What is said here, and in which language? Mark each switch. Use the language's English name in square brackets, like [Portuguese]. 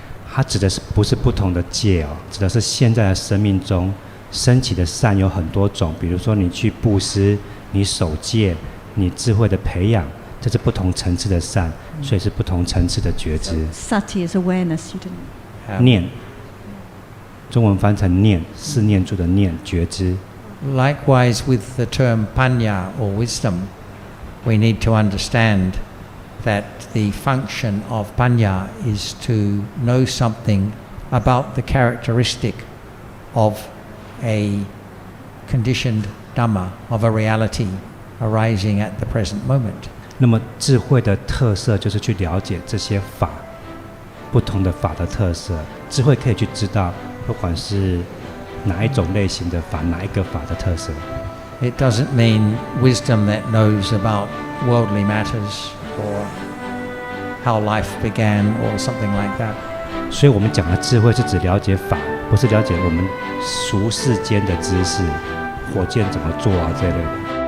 [Chinese] 它指的是不是不同的戒哦？指的是现在的生命中升起的善有很多种，比如说你去布施、你守戒、你智慧的培养，这是不同层次的善，所以是不同层次的觉知。 [English] Sati is awareness, you didn't. [Chinese] 念，中文翻成念，是念住的念，觉知。 [English] Likewise with the term panya or wisdom, we need to understand that the function of panya is to know something about the characteristic of a conditioned Dhamma, of a reality arising at the present moment. [Chinese] 那么智慧的特色就是去了解这些法，不同的法的特色。智慧可以去知道，不管是哪一种类型的法，哪一个法的特色。 [English] It doesn't mean wisdom that knows about worldly matters or how life began or something like that. [Chinese] 所以我们讲的智慧是指了解法，不是了解我们俗世间的知识，火箭怎么做啊这类的。